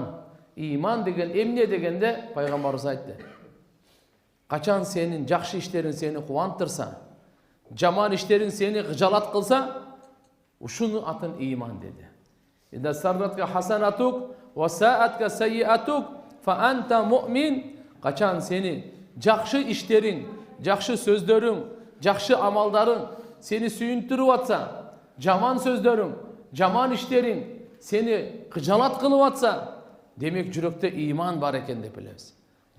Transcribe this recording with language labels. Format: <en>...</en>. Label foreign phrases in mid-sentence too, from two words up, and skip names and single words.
<ky>Иман деген эмне дегенде пайгамбарыбыз айтты. Качан сенин жакшы иштериң сени кубантырса, жаман иштериң сени кыжалат кылса, ушунун атын иман деди.</ky> <ar>إذا سرتك حسنتك وساءتك سيئتك فأنت مؤمن.</ar> <ky>Качан сени жакшы иштериң, жакшы сөздөрүң, жакшы амалдарың сени сүйүндүрүп атса, жаман сөздөрүң, жаман иштериң сени кыжалат кылып атса, демек жүрөктө иман бар экен деп билебиз.</ky>